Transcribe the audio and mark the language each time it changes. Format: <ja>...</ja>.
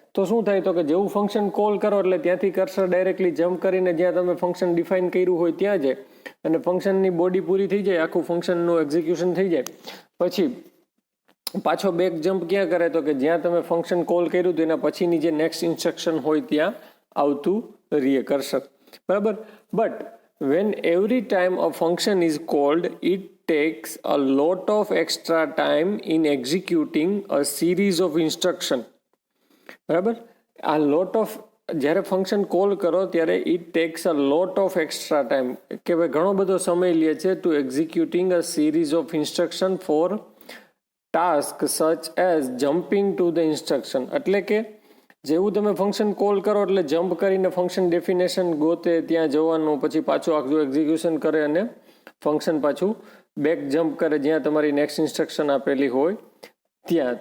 <gu>તો શું થાય તો કે જેવું ફંક્શન કોલ કરો એટલે ત્યાંથી કર્સર ડાયરેક્ટલી જમ્પ કરીને જ્યાં તમે ફંક્શન ડિફાઇન કર્યું હોય ત્યાં જાય અને ફંક્શનની બોડી પૂરી થઈ જાય, આખું ફંક્શનનું એક્ઝિક્યુશન થઈ જાય. પછી પાછો બેક જમ્પ ક્યાં કરે તો કે જ્યાં તમે ફંક્શન કોલ કર્યું હતું એના પછીની જે નેક્સ્ટ ઇન્સ્ટ્રક્શન હોય ત્યાં આવતું રહીએ કર્સર.</gu> <en>બરાબર, but when every time a function is called it takes a lot of extra time in executing a series of instruction. બરાબર, આ lot of</en> <gu>જ્યારે ફંક્શન કોલ કરો ત્યારે</gu> <en>it takes a lot of extra time</en> <gu>કે ભાઈ ઘણો બધો સમય લે છે</gu> <en>To executing a series of instruction for task such as jumping to the instruction.</en> <gu>એટલે કે જેવું તમે ફંક્શન કોલ કરો એટલે જમ્પ કરીને ફંક્શન ડેફિનેશન ગોતે ત્યાં જવાનું, પછી પાછું આખું એક્ઝિક્યુશન કરે અને ફંક્શન પાછું બેક જમ્પ કરે જ્યાં તમારી નેક્સ્ટ ઇન્સ્ટ્રક્શન આપેલી હોય ત્યાં.</gu>